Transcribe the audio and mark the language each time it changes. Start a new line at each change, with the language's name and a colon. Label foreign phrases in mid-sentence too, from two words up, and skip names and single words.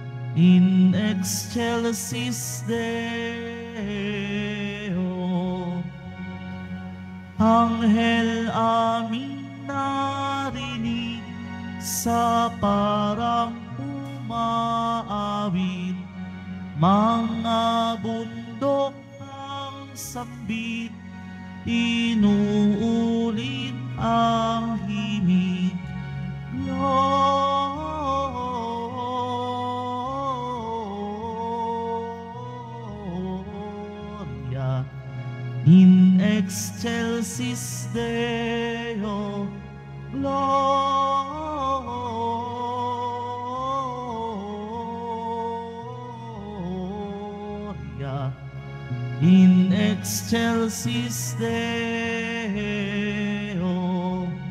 Latin: in excelsis Deo.
Filipino: Anghel aming narinig sa parang umaawit, mga bundok ang sambit, inuulit ang himig.
Latin: Gloria in excelsis Deo. Gloria in excelsis Deo.